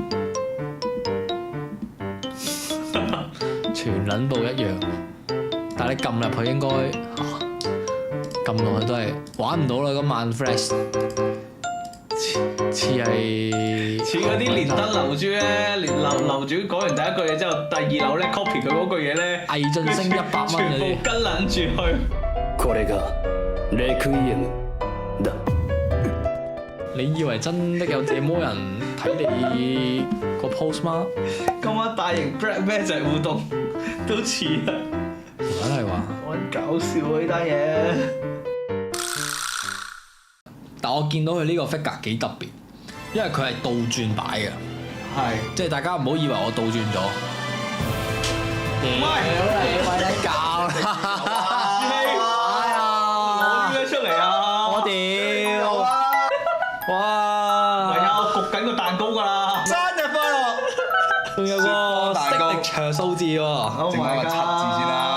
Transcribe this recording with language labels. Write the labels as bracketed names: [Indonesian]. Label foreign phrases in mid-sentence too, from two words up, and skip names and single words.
[Cantonese] 全撚部一樣，但係你撳入去應該撳落去都係玩唔到啦。今晚 Fresh 似係似嗰啲連登樓主咧，連樓主講完第一句嘢之後，第二樓咧 copy 佢嗰句嘢咧，魏晉升100蚊嗰全部啲。跟撚住去。 [Japanese] これがレクイエムだ。 [Cantonese] 你以為真的有這麼人睇你個 post 嗎？今晚大型 Black Magic 互動都似啊！梗係話，好搞笑啊呢單嘢。但我見到佢呢個 figure 幾特別，因為佢係倒轉擺嘅，係。即係大家唔好以為我倒轉咗。喂，你搞攞咩出嚟啊？我屌！哇！係啊，我焗緊個蛋糕㗎啦。生日快樂！仲有個色力場數字喎。 [English] Oh my god！